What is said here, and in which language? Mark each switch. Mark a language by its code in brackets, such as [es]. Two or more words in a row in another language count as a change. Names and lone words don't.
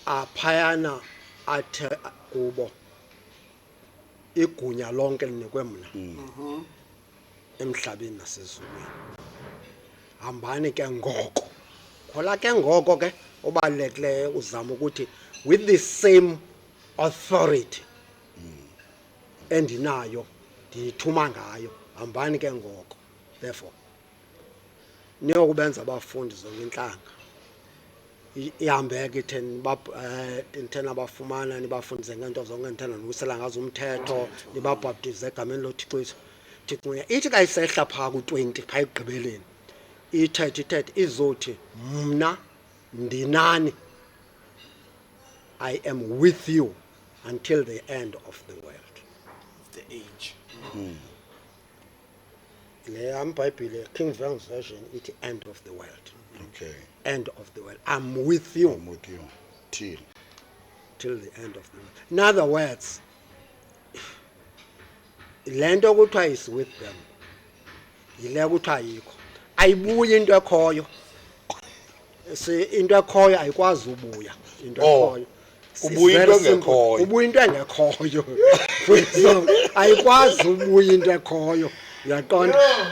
[xh] aphayana athe kubo igunya lonke linikwe mna emhlabeni nasezulwini. Hambani ke ngoko. Khola ke ngoko ke obalulekileyo uzama ukuthi [en] with the same authority [xh] endinayo ndiyithuma ngayo, hambani ke ngoko. Therefore niyokubenza abafundi zonke intlanga. Ihambe ke itheni abafumana nibafundise ngento zonke endithanda nokusela ngazo umthetho, nibabhaptize egameni loThixo wethu. Thixo ithi ka isehla phaa ku-20 phaa ekugqibeleni ithethe izothi mna ndinani, [en] I am with you until the end of the world. The age. [xh] Le amBhayibhile King James Version ithi [en] end of the world. Okay. End of the world. I'm with you. I'm with you Till the end of the world. In other words, [xh] le nto kuthiwa [en] is with them [xh] yile kuthiwa ayikho, ayibuyi into ekhoyo. Into ekhoyo ayikwazi ubuya. Into ekhoyo kubuya into engekhoyo. Kubuya into engekhoyo. Ayikwazi ubuya into ekhoyo. Uyaqonda?